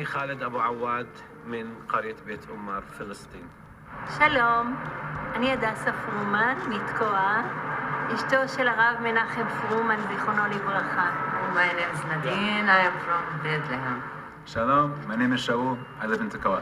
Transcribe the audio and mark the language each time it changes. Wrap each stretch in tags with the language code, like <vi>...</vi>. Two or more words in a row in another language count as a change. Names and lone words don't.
<ar>خالد أبو عواد من قرية بيت أمار فلسطين.</ar> <he>שלום, אני הדסה פרומן מתקוע, אשתו של הרב מנחם פרומן, זיכרונו לברכה.</he> <en>My name is Nadine. I am from Bethlehem. Shalom, my name is Shaul. I live in Tekoa.</en>